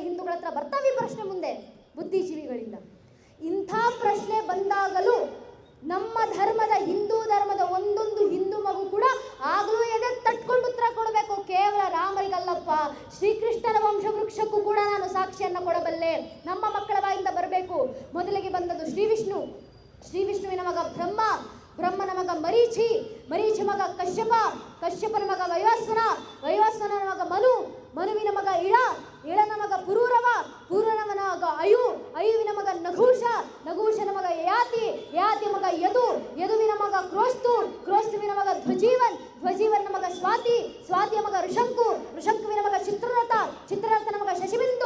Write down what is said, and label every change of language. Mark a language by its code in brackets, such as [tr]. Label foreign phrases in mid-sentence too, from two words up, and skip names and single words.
[kn] ಹಿಂದೂಗಳ ಹತ್ರ ಬರ್ತಾವೆ ಪ್ರಶ್ನೆ ಮುಂದೆ ಬುದ್ಧಿಜೀವಿಗಳಿಂದ. ಇಂಥ ಪ್ರಶ್ನೆ ಬಂದಾಗಲೂ ನಮ್ಮ ಧರ್ಮದ, ಹಿಂದೂ ಧರ್ಮದ ಒಂದೊಂದು ಹಿಂದೂ ಮಗು ಕೂಡ ಆಗಲೂ ಎದೆ ತಟ್ಕೊಂಡು ಉತ್ತರ ಕೊಡಬೇಕು. ಕೇವಲ ರಾಮರಿಗಲ್ಲಪ್ಪ, ಶ್ರೀಕೃಷ್ಣನ ವಂಶವೃಕ್ಷಕ್ಕೂ ಕೂಡ ನಾನು ಸಾಕ್ಷಿಯನ್ನು ಕೊಡಬಲ್ಲೆ. ನಮ್ಮ ಮಕ್ಕಳ ಬಾಯಿಂದ ಬರಬೇಕು. ಮೊದಲಿಗೆ ಬಂದದ್ದು ಶ್ರೀ ವಿಷ್ಣು, ಶ್ರೀ ವಿಷ್ಣುವಿನ ಮಗ ಬ್ರಹ್ಮ, ಬ್ರಹ್ಮನ ಮಗ ಮರೀಚಿ, ಮರೀಚಿ ಮಗ ಕಶ್ಯಪ, ಕಶ್ಯಪನ ಮಗ ವೈವಸ್ವನ, ವೈವಸ್ವನನ ಮಗ ಮನು, ಮನುವಿನ ಮಗ ಇಳ, ಇಳನ ಮಗ ಪುರೂರವ, ಪುರೂರವನ ಮಗ ಅಯು, ಅಯುವಿನ ಮಗ ನಘೂಷ, ನಘೂಷನ ಮಗ ಯಯಾತಿ, ಯಯಾತಿ ಮಗ ಯದು, ಯದುವಿನ ಮಗ ಕ್ರೋಸ್ತು, ಕ್ರೋಸ್ತುವಿನ ಮಗ ಧ್ವಜೀವನ್, ಧ್ವಜೀವನ ಮಗ ಸ್ವಾತಿ, ಸ್ವಾತಿಯ ಮಗ ಋಷಂಕು, ಋಷಂಕುವಿನ ಮಗ ಚಿತ್ರರಥ, ಚಿತ್ರರಥನ ಮಗ ಶಶಿಬಿಂದು,